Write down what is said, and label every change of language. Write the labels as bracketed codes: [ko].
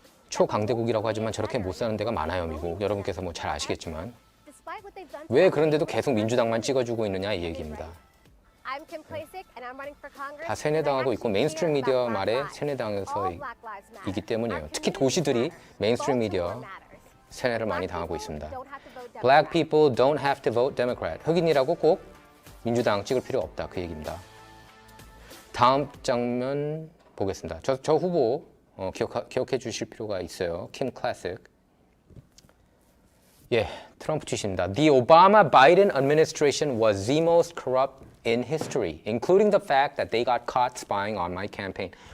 [ko] 초강대국이라고 하지만 저렇게 못 사는 데가 많아요, 미국. 여러분께서 뭐 잘 아시겠지만. 왜 그런데도 계속 민주당만 찍어주고 있느냐 이 얘기입니다. [en] I'm Kim Klacik, and I'm running for Congress. [ko] 다 세뇌당하고 있고 메인스트림 미디어 말에 세뇌당해서이기 때문이에요. 특히 도시들이 메인스트림 미디어 세뇌를 많이 당하고 있습니다. [en] Black people don't have to vote Democrat. [ko] 흑인이라고 꼭 민주당 찍을 필요 없다. 그 얘기입니다. 다음 장면 보겠습니다. 저 후보 기억해 주실 필요가 있어요. 킴 클래식. 예, 트럼프 tweet입니다. [en] The Obama-Biden administration was the most corrupt in history, including the fact that they got caught spying on my campaign.